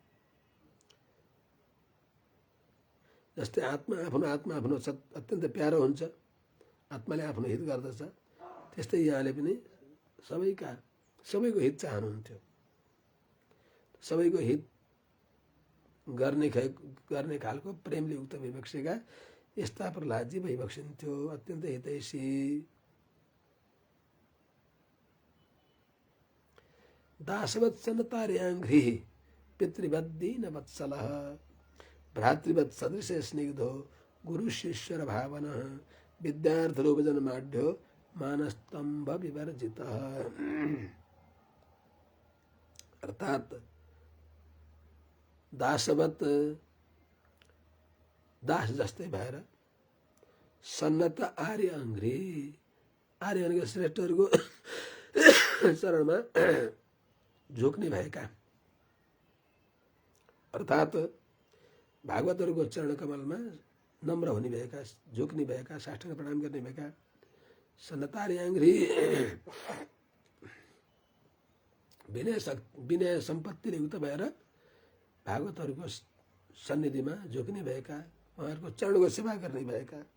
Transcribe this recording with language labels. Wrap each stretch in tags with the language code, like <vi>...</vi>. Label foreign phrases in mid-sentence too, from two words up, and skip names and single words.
<ne>जस्तै आत्मा आफ्नो अत्यन्त प्यारो हुन्छ, आत्माले आफ्नो हित गर्दछ, त्यस्तै यहाँले पनि सबैको हित चाहनुहुन्थ्यो। सबैको हित गर्ने खालको प्रेमले उक्त भइबक्सेका यस्ता प्रहलादजी भइबक्सिन्थ्यो, अत्यन्त हितैषी।</ne> <sa>दासवत्सन तार्याङ्घ्रि पितृवत् दीनवत्सलः भ्रातृवत् सदृश स्निग्धो गुरु शिष्यर भावनः विद्यार्थरूपजन्माढ्यो मानस्तंभ विवर्जितः।</sa> <ne>अर्थात दासवत दास जस्तै भएर</ne> <sa>सन्नत आर्य अङ्घ्रि</sa> <ne>आर्य भनेको श्रेष्ठहरूको चरणमा झुक्ने भएका, अर्थात भागवतहरूको चरण कमलमा नम्र हुने भएका, झुक्ने भएका, साष्टाङ्ग प्रणाम गर्ने भएका सन्नतार्याङ्घ्रि विनय सम्पत्तिले युक्त भएर भागवतहरूको सन्निधिमा झुक्ने भएका, उहाँहरूको चरणको सेवा गर्ने भएका।</ne>